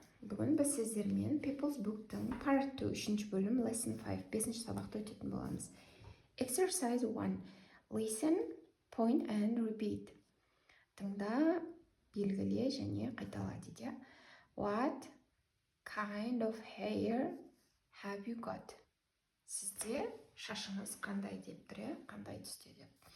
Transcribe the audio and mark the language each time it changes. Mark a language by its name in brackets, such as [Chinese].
[Kazakh] Бүгін біз сіздермен People's Book'тың Part 2 үшінші бөлім Lesson 5 бесінші сабақты өтетін боламыз. [English] Exercise 1. Listen, point and repeat. [Kazakh] Тыңда, белгіле және қайтала дейді. [English] What kind of hair have you got? [Kazakh] Сізде шашыңыз қандай деп тұр, қандай түсте деп.